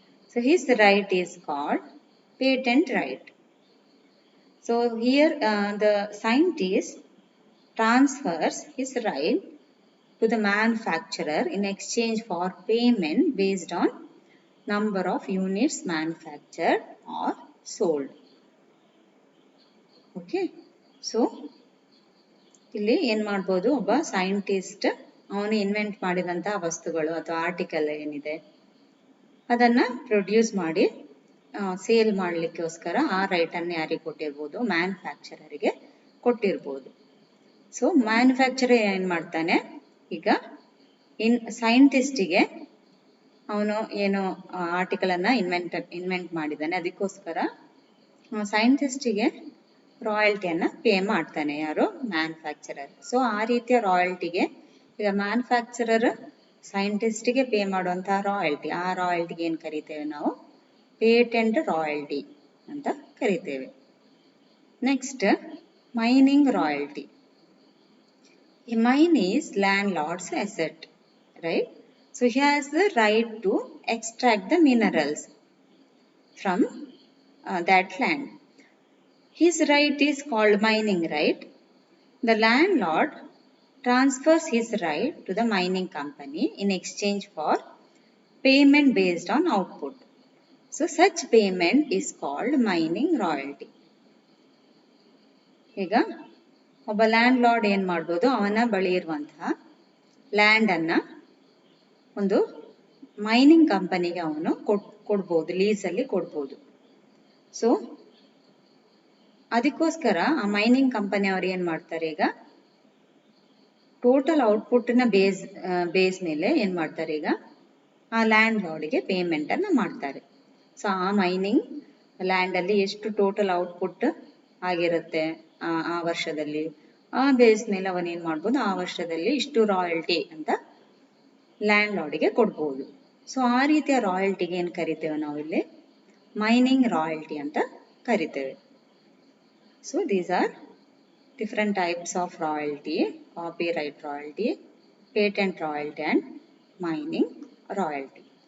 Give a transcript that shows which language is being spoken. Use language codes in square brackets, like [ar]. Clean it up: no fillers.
[en] So his right is called patent right. So here the scientist transfers his right to the manufacturer in exchange for payment based on number of units manufactured or sold. [kn] Okay, so ಇಲ್ಲಿ ಏನು ಮಾಡ್ಬೋದು, ಒಬ್ಬ scientist ಅವನು invent ಮಾಡಿದಂತಹ ವಸ್ತುಗಳು ಅಥವಾ article ಏನಿದೆ ಅದನ್ನು ಪ್ರೊಡ್ಯೂಸ್ ಮಾಡಿ ಸೇಲ್ ಮಾಡಲಿಕ್ಕೋಸ್ಕರ ಆ ರೈಟನ್ನು ಯಾರಿಗೆ ಕೊಟ್ಟಿರ್ಬೋದು, ಮ್ಯಾನುಫ್ಯಾಕ್ಚರರಿಗೆ ಕೊಟ್ಟಿರ್ಬೋದು. ಸೊ ಮ್ಯಾನುಫ್ಯಾಕ್ಚರರ್ ಏನು ಮಾಡ್ತಾನೆ, ಈಗ ಸೈಂಟಿಸ್ಟಿಗೆ ಅವನು ಏನು ಆರ್ಟಿಕಲನ್ನು ಇನ್ವೆಂಟ್ ಮಾಡಿದ್ದಾನೆ, ಅದಕ್ಕೋಸ್ಕರ ಸೈಂಟಿಸ್ಟಿಗೆ ರಾಯಲ್ಟಿಯನ್ನು ಪೇ ಮಾಡ್ತಾನೆ ಯಾರು, ಮ್ಯಾನುಫ್ಯಾಕ್ಚರರ್. ಸೊ ಆ ರೀತಿಯ ರಾಯಲ್ಟಿಗೆ ಈಗ ಮ್ಯಾನುಫ್ಯಾಕ್ಚರರ್ ಸೈಂಟಿಸ್ಟಿಗೆ ಪೇ ಮಾಡುವಂತಹ ರಾಯಲ್ಟಿ, ಆ ರಾಯಲ್ಟಿಗೆ ಏನು ಕರಿತೇವೆ ನಾವು, ಪೇಟೆಂಟ್ ರಾಯಲ್ಟಿ ಅಂತ ಕರಿತೇವೆ. [en] Next mining royalty. A mine is landlord's asset, right. So he has the right to extract the minerals from that land. His right is called mining right. The landlord transfers his right to the mining company in exchange for payment based on output. So such payment is called mining royalty. [kn] ಈಗ ಒಬ್ಬ land lord ಏನು ಮಾಡ್ಬೋದು, ಅವನ ಬಳಿ ಇರುವಂತಹ ಲ್ಯಾಂಡನ್ನು ಒಂದು mining ಕಂಪನಿಗೆ ಅವನು ಕೊಡ್ಬೋದು, ಲೀಸಲ್ಲಿ ಕೊಡ್ಬೋದು. ಸೊ ಅದಕ್ಕೋಸ್ಕರ ಆ ಮೈನಿಂಗ್ ಕಂಪನಿ ಅವ್ರು ಏನು ಮಾಡ್ತಾರೆ, ಈಗ ಟೋಟಲ್ ಔಟ್ಪುಟ್ನ ಬೇಸ್ ಮೇಲೆ ಏನು ಮಾಡ್ತಾರೆ, ಈಗ ಆ ಲ್ಯಾಂಡ್ ಲಾರ್ಡ್ಗೆ ಪೇಮೆಂಟನ್ನು ಮಾಡ್ತಾರೆ. ಸೊ ಆ ಮೈನಿಂಗ್ ಲ್ಯಾಂಡಲ್ಲಿ ಎಷ್ಟು ಟೋಟಲ್ ಔಟ್ಪುಟ್ ಆಗಿರುತ್ತೆ ಆ ವರ್ಷದಲ್ಲಿ, ಆ ಬೇಸ್ ಮೇಲೆ ಅವನೇನು ಮಾಡ್ಬೋದು, ಆ ವರ್ಷದಲ್ಲಿ ಇಷ್ಟು ರಾಯಲ್ಟಿ ಅಂತ ಲ್ಯಾಂಡ್ ಲಾರ್ಡ್ಗೆ ಕೊಡ್ಬೋದು. ಸೊ ಆ ರೀತಿಯ ರಾಯಲ್ಟಿಗೆ ಏನು ಕರಿತೇವೆ ನಾವು ಇಲ್ಲಿ, ಮೈನಿಂಗ್ ರಾಯಲ್ಟಿ ಅಂತ ಕರಿತೇವೆ. [en] So these are different types of royalty: copyright royalty, patent royalty and mining royalty.